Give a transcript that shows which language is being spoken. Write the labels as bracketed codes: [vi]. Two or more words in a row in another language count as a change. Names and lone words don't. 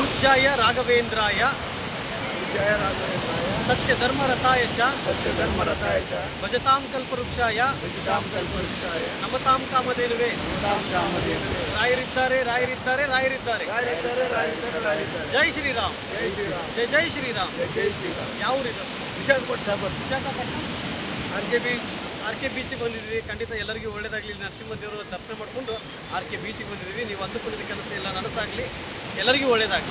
[sa] पूज्याय राघवेन्द्राय सत्यधर्मरताय च भजतां कल्पवृक्षाय नमतां कामधेनुवे [kn] ರಾಯರಿದ್ದಾರೆ ರಾಯರಿದ್ದಾರೆ ರಾಯರಿದ್ದಾರೆ ಜೈ ಶ್ರೀರಾಮ್ ಜೈ ಜೈ ಶ್ರೀರಾಮ್ ಯಾವ ಊರಿದು? ವಿಶಾಖಪಟ್ಟಣ ಆರ್ ಕೆ ಬೀಚಿಗೆ ಬಂದಿದ್ದೀವಿ. ಖಂಡಿತ ಎಲ್ಲರಿಗೂ ಒಳ್ಳೇದಾಗಲಿ. ನರಸಿಂಹ ದೇವರು ದರ್ಶನ ಮಾಡಿಕೊಂಡು ಆರ್ ಕೆ ಬೀಚಿಗೆ ಬಂದಿದ್ದೀವಿ. ನೀವು ಅಂದುಕೊಂಡಿದ್ದ ಕೆಲಸ ಎಲ್ಲ ನನಸಾಗಲಿ, ಎಲ್ಲರಿಗೂ ಒಳ್ಳೇದಾಗಲಿ.